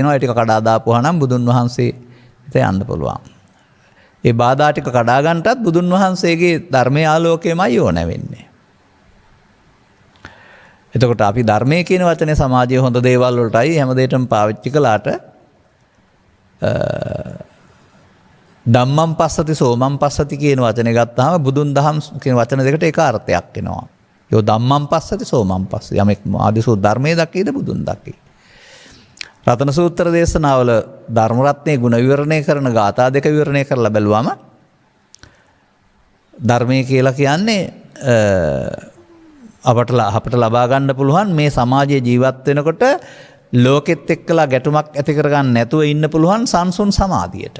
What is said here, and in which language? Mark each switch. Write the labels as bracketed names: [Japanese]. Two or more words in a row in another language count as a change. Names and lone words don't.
[Sinhala] ඒ ටික කඩා දාපුවා නම් බුදුන් වහන්සේ වෙත යන්න පුළුවන්. ඒ බාධා ටික කඩා ගන්නටත් බුදුන් වහන්සේගේ ධර්මයේ ආලෝකයමයි ඕන වෙන්නේ. එතකොට අපි ධර්මයේ කියන වචනේ සමාජයේ හොඳ දේවල් වලටයි හැමදේටම පාවිච්චි කළාට [Pali] ධම්මං පස්සති සෝමං පස්සති [Sinhala] කියන වචනේ ගත්තාම බුදුන් දහම් කියන වචන දෙකට එක අර්ථයක් එනවා. [Pali] යෝ ධම්මං පස්සති සෝමං පස්සති. [Sinhala] යමෙක් ආදිසෝ ධර්මයේ දකීද බුදුන් දකී. රතන සූත්‍ර දේශනාවල ධර්ම රත්නයේ ගුණ විවරණය කරන ගාථා දෙක විවරණය කරලා බැලුවම ධර්මයේ කියලා කියන්නේ අපට ලබා ගන්න පුළුවන් මේ සමාජයේ ජීවත් වෙනකොට ලෝකෙත් එක්කලා ගැටුමක් ඇති කරගන්න නැතුව ඉන්න පුළුවන් සංසුන් සමාධියට.